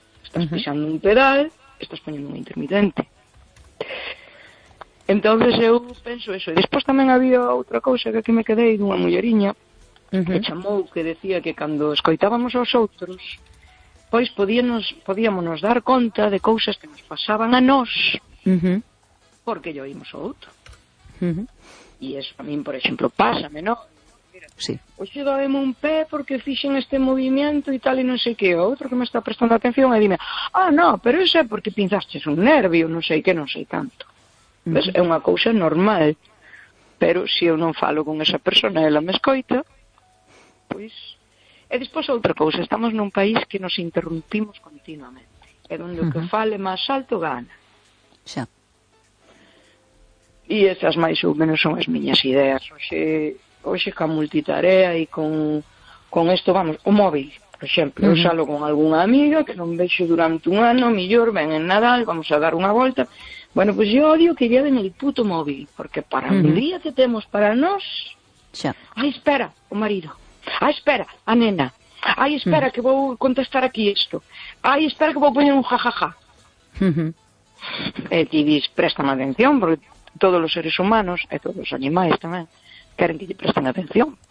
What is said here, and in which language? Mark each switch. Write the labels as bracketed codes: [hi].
[gl] Estás pisando un pedal, estás poñendo un intermitente. Entonces eu penso eso. E despois tamén había outra cousa que aquí me quedei dunha mulleriña que chamou, que decía que cando escoitábamos aos outros, pois podíamos dar conta de cousas que nos pasaban a nós porque lle oímos ao outro. E eso a mí, por exemplo, pásame, ¿no? Sí. Oxe, dame un pé porque fixen este movimiento e tal e non sei que. O outro que me está prestando atención e dime, no, pero eso é porque pinzasches un nervio, non sei que, non sei tanto. Pues é unha cousa normal, pero se eu non falo con esa persona e ela me escoita, pois... E despois outra cousa, estamos nun país que nos interrumpimos continuamente, e donde o que fale máis alto gana. Xa. E estas máis ou menos son as miñas ideas. Oxe, ca multitarea e con esto, vamos, o móvil, por exemplo, eu salo con algunha amiga que non vexo durante un ano, millor, ven en Nadal, vamos a dar unha volta. [es] Bueno, pues yo odio que lleven el puto móvil, porque para el día que tenemos para nos... [gl] Xa. Ay, espera, o marido. Ay, espera, a nena. Ay, espera, que vou contestar aquí esto. Ay, espera, que vou poner un jajaja. Ti dis, préstame atención, porque [es] todos los seres humanos, [gl] e [es] todos los animales [gl] tamén, queren que lle presten atención.